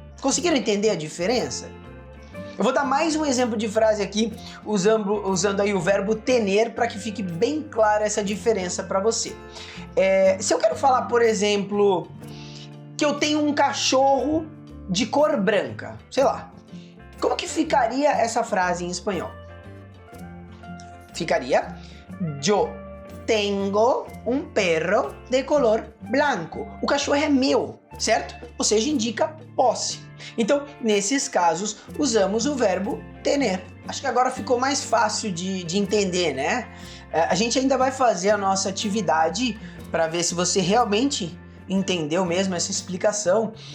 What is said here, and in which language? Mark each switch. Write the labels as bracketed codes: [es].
[pt] Conseguiram entender a diferença? Eu vou dar mais um exemplo de frase aqui, usando aí o verbo tener para que fique bem clara essa diferença para você. Se eu quero falar, por exemplo, que eu tenho um cachorro de cor branca, sei lá, como que ficaria essa frase em espanhol? [es] Ficaria: Yo tengo un perro de color blanco. [pt] O cachorro é meu, certo? Ou seja, indica posse. Então, nesses casos, usamos o verbo tener. Acho que agora ficou mais fácil de entender, né? A gente ainda vai fazer a nossa atividade para ver se você realmente entendeu mesmo essa explicação.